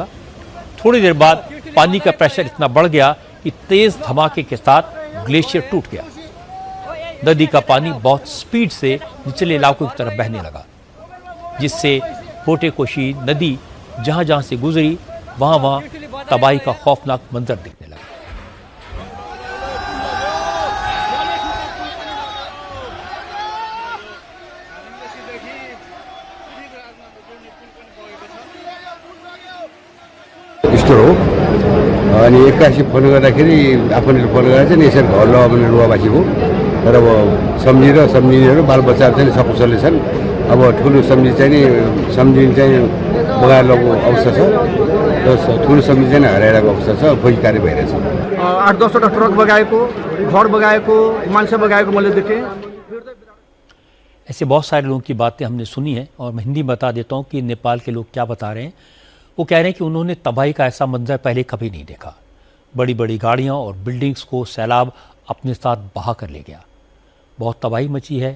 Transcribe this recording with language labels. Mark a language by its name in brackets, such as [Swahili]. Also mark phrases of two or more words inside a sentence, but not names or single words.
[Hindi] थोड़ी देर बाद पानी का प्रेशर इतना बढ़ गया कि तेज धमाके के साथ ग्लेशियर टूट गया। नदी का पानी बहुत स्पीड से निचले इलाकों की तरफ बहने लगा, जिससे भोटेकोशी नदी जहां जहां से गुजरी वहां वहां तबाही का खौफनाक मंजर दिखने लगा। [Nepali] यस्तो हो अनि एक्कासी फोन गर्दाखेरि आफूले फोन गरेर चाहिँ यसरी घर ल भनेर रुवाबासीको तर अब सम्झिनेहरू बालबच्चाहरू चाहिँ सकुशलले छन्। अब ठुलो सम्झि चाहिँ नि सम्झिने चाहिँ बगाएर लगेको अवस्था छ र ठुलो सम्झि चाहिँ हराइरहेको अवस्था छ। खोजी कार्य भइरहेछ। 8-10वटा ट्रक बगाएको, घर बगाएको, मान्छे बगाएको मैले देखेँ। [Hindi] ऐसे बहुत सारे लोगों की बातें हमने सुनी हैं और मैं हिंदी बता देता हूं कि नेपाल के लोग क्या बता रहे हैं। वो कह रहे हैं कि उन्होंने तबाही का ऐसा मंजर पहले कभी नहीं देखा। बड़ी बड़ी गाड़ियां और बिल्डिंग्स को सैलाब अपने साथ बहा कर ले गया। बहुत तबाही मची है।